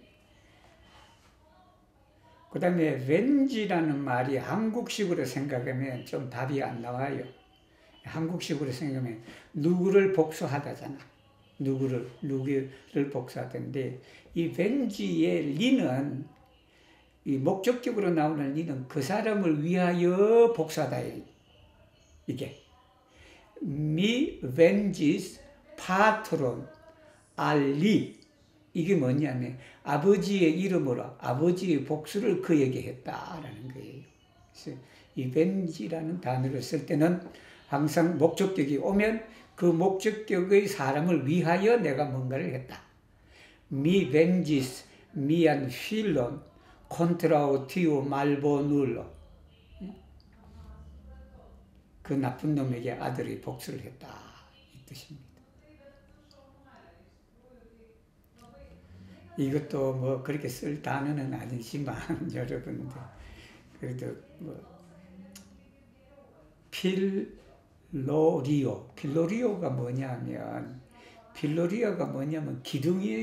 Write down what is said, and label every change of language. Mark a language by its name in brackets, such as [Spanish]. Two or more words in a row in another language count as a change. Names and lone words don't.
[Korean] 그 다음에 왠지라는 말이 한국식으로 생각하면 좀 답이 안 나와요. 한국식으로 생각하면 누구를 복수하다잖아. 누구를 복수하던데, 이 벤지의 리는, 이 목적적으로 나오는 리는 그 사람을 위하여 복수하다. 이게. [Esperanto] Mi venges patron ali. [Korean] 이게 뭐냐면 아버지의 이름으로 아버지의 복수를 그에게 했다라는 거예요. 그래서 이 venge라는 단어를 쓸 때는 항상 목적격이 오면 그 목적격의 사람을 위하여 내가 뭔가를 했다. [Esperanto] Mi venges mian filon contra o tio malbonullo. [Korean] 그 나쁜 놈에게 아들이 복수를 했다. 이 뜻입니다. 이것도 뭐 그렇게 쓸 단어는 아니지만 여러분들 그래도 뭐 필로리오가 뭐냐면 기둥이에요.